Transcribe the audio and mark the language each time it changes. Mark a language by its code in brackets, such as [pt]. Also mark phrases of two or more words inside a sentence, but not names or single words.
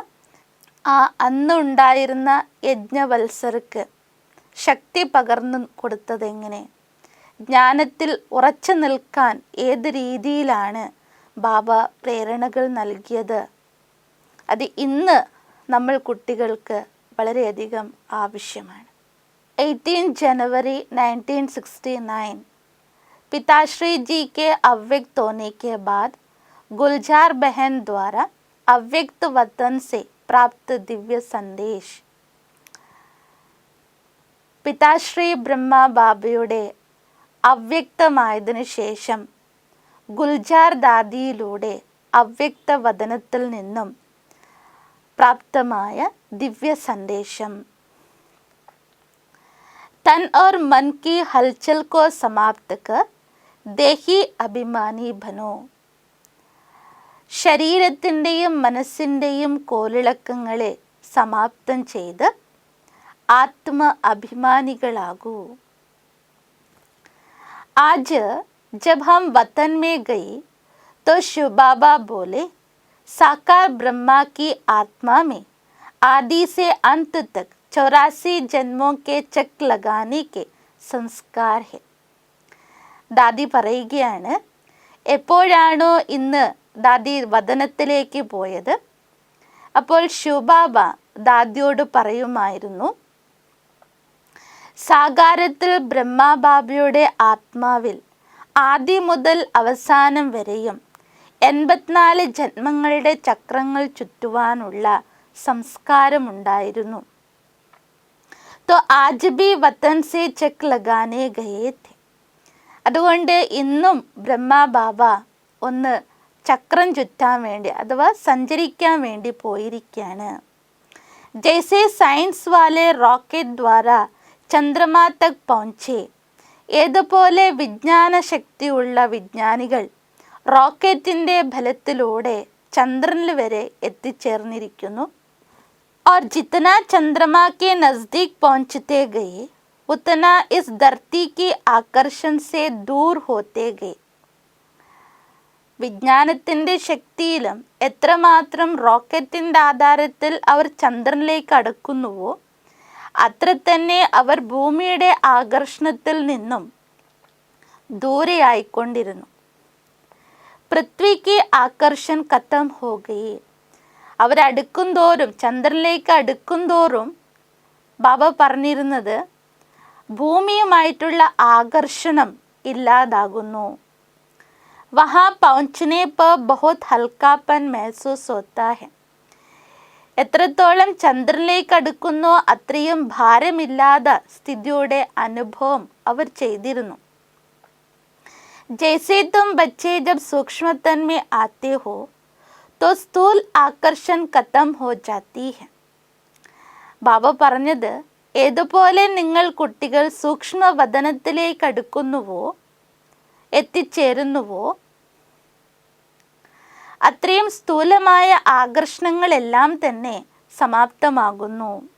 [ml] അന്നുണ്ടായിരുന്ന യജ്ഞവത്സർക്ക് ശക്തി പകർന്നു കൊടുത്തതെങ്ങനെ, ജ്ഞാനത്തിൽ ഉറച്ചു നിൽക്കാൻ ഏത് രീതിയിലാണ് ബാബ പ്രേരണകൾ നൽകിയത്, അത് ഇന്ന് നമ്മൾ കുട്ടികൾക്ക് വളരെയധികം ആവശ്യമാണ്. [hi] 18 जनवरी 1969 पिताश्री जी के अव्यक्त होने के बाद गुलजार बहन द्वारा अव्यक्त वतन से प्राप्त दिव्य संदेश. [ml] പിതാശ്രീ ബ്രഹ്മ ബാബയുടെ അവ്യക്തമായതിനു ശേഷം ഗുൽജാർ ദാദിയിലൂടെ അവ്യക്ത വദനത്തിൽ നിന്നും പ്രാപ്തമായ ദിവ്യ സന്ദേശം. [hi] तन और मन की हलचल को समाप्त कर देही अभिमानी बनो. [ml] ശരീരത്തിൻ്റെയും മനസ്സിൻ്റെയും കോലിളക്കങ്ങളെ സമാപ്തം ചെയ്ത് ആത്മ അഭിമാനികളാകൂ. [hi] आज जब हम वतन में गई तो शिव बाबा बोले, साकार ब्रह्मा की आत्मा में आदि से अंत तक 84 जन्मों के चक लगाने के संस्कार है. [ml] ദാദി പറയുകയാണ്, എപ്പോഴാണോ ഇന്ന് ദാദി വദനത്തിലേക്ക് പോയത്, അപ്പോൾ ശിവബാബ ദാദിയോട് പറയുമായിരുന്നു, സാകാരത്തിൽ ബ്രഹ്മബാബയുടെ ആത്മാവിൽ ആദ്യം മുതൽ അവസാനം വരെയും 84 ജന്മങ്ങളുടെ ചക്രങ്ങൾ ചുറ്റുവാനുള്ള സംസ്കാരമുണ്ടായിരുന്നു. [hi] तो आज भी वतन से चक लगाने गए थे. [ml] അതുകൊണ്ട് ഇന്നും ബ്രഹ്മബാബ ഒന്ന് ചക്രം ചുറ്റാൻ വേണ്ടി അഥവാ സഞ്ചരിക്കാൻ വേണ്ടി പോയിരിക്കുകയാണ്. [hi] जैसे साइंस वाले रॉकेट द्वारा चंद्रमा तक പहुंचे. [ml] ഏതുപോലെ വിജ്ഞാന ശക്തിയുള്ള വിജ്ഞാനികൾ റോക്കറ്റിൻ്റെ ഫലത്തിലൂടെ ചന്ദ്രനിൽ വരെ എത്തിച്ചേർന്നിരിക്കുന്നു. [hi] और जितना चंद्रमा के नज़दीक पहुंचते गए उतना इस धरती की आकर्षण से दूर होते गए. [ml] വിജ്ഞാനത്തിൻ്റെ ശക്തിയിലും എത്രമാത്രം റോക്കറ്റിൻ്റെ ആധാരത്തിൽ അവർ ചന്ദ്രനിലേക്ക് അടുക്കുന്നുവോ അത്ര തന്നെ അവർ ഭൂമിയുടെ ആകർഷണത്തിൽ നിന്നും ദൂരെയായിക്കൊണ്ടിരുന്നു. [hi] पृथ्वी की आकर्षण खत्म हो गई. [ml] അവരടുക്കും തോറും, ചന്ദ്രനിലേക്ക് അടുക്കും തോറും ബാബ പറഞ്ഞിരുന്നത് ഭൂമിയുമായിട്ടുള്ള ആകർഷണം ഇല്ലാതാകുന്നു. [hi] വഹാ പहुंचने पर बहुत हल्कापन महसूस होता है. [ml] എത്രത്തോളം ചന്ദ്രനിലേക്ക് അടുക്കുന്നോ അത്രയും ഭാരമില്ലാത്ത സ്ഥിതിയുടെ അനുഭവം അവർ ചെയ്തിരുന്നു. [hi] जैसे तुम बच्चे जब सूक्ष्म तन में आते हो तो स्थूल आकर्षण खत्म हो जाती है. [ml] ബാബ പറഞ്ഞത്, ഏതുപോലെ നിങ്ങൾ കുട്ടികൾ സൂക്ഷ്മവദനത്തിലേക്ക് അടുക്കുന്നുവോ, എത്തിച്ചേരുന്നുവോ, അത്രയും സ്ഥൂലമായ ആകർഷണങ്ങളെല്ലാം തന്നെ സമാപ്തമാകുന്നു.